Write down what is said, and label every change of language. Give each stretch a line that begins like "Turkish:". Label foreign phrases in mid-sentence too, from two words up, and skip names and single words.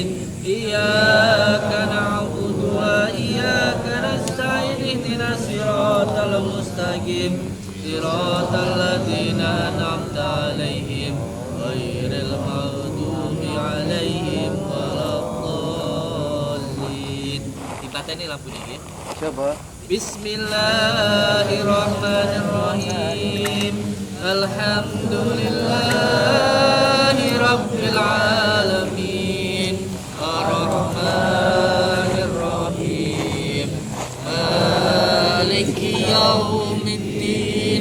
Arabic: إياك نعبد وإياك نستعين. اهدنا الصراط المستقيم صراط الذين أنعمت عليهم غير المغضوب عليهم ولا الضالين.
Javanese: Dipateni lampunya nggih. Coba.
Arabic: Bismillahirrahmanirrahim. الحمد لله رب العالمين. الرحمن الرحيم. مالك يوم الدين.